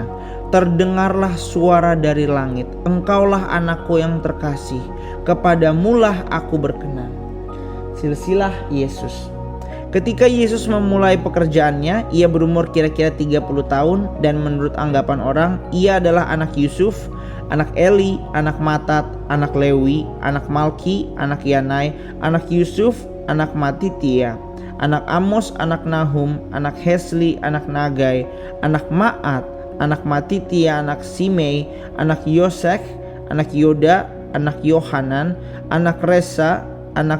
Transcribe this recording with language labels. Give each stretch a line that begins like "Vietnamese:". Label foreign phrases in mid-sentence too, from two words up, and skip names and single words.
Indonesian: Terdengarlah suara dari langit, engkaulah anakku yang terkasih, kepadamulah aku berkenan. Silsilah Yesus. Ketika Yesus memulai pekerjaannya, ia berumur kira-kira 30 tahun dan menurut anggapan orang, ia adalah anak Yusuf, anak Eli, anak Matat, anak Lewi, anak Malki, anak Yanai, anak Yusuf, anak Matitia, anak Amos, anak Nahum, anak Hesli, anak Nagai, anak Maat, anak Matitia, anak Simei, anak Yosek, anak Yoda, anak Yohanan, anak Resa, anak